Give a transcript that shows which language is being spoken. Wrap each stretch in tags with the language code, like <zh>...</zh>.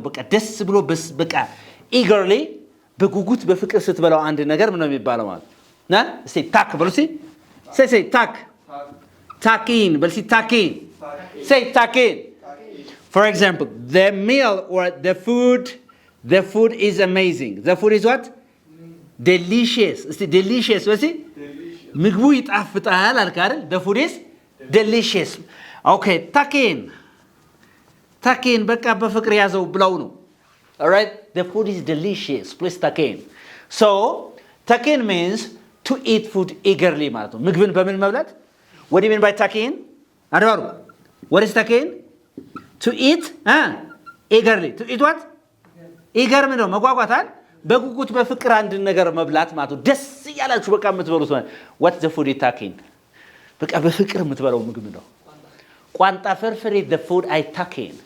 <am>በቃ ደስ ብሎ በቃ eagerly በጉጉት በፍቅር ስትበላው አንድ ነገር ምን ነው የሚባለው ማለት ና እስቲ ታክ በሉሲ</am> <en>say tack in</en> <am>በሉሲ</am> <en>tack in say tack in. For example, the meal or the food is amazing. The food is what? Delicious.</en> <am>እስቲ delicious በሉሲ ምግቡ ይጣፍጣል አልካ አይደል?</am> <en>The food is delicious. Okay, tuck in</en> <am>በቃ በፍቅር ያዘው ብለው ነው.</am> <en>All right, the food is delicious. Please tuck in. So tuck in means to eat food eagerly</en> <am>ማለት ነው። ምግብን በምን መብላት?</am> <en>What do you mean by tuck in? አድባሩ what is tuck in? To eat eagerly. To eat what? eager</en> <am>ምንድነው? መጓጓታል በጉጉት በፍቅር አንድ ነገር መብላት ማለት ነው። ደስ ያላችሁ በቃ የምትበሉት ማለት</am> <en>what the food is tuck in?</en> <am>በቃ በፍቅር የምትበላው ምግብ ነው። ቋንጣ ፍርፍር</am> <en>is the food I tuck in.</en>